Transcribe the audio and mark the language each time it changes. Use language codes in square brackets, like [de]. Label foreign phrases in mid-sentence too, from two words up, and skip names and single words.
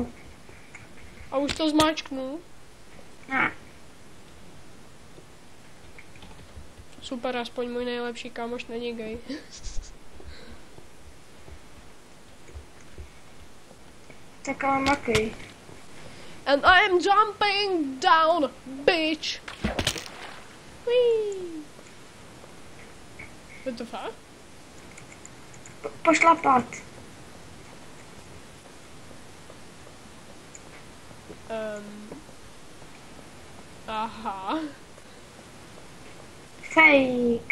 [cs] A už to zmáčknu. Ne. Super, aspoň můj nejlepší kámoš není gay. Tak ale makej. [en] And I am jumping down, bitch. Whee. [cs] Je to fakt? Pošlapat. Aha. Fake.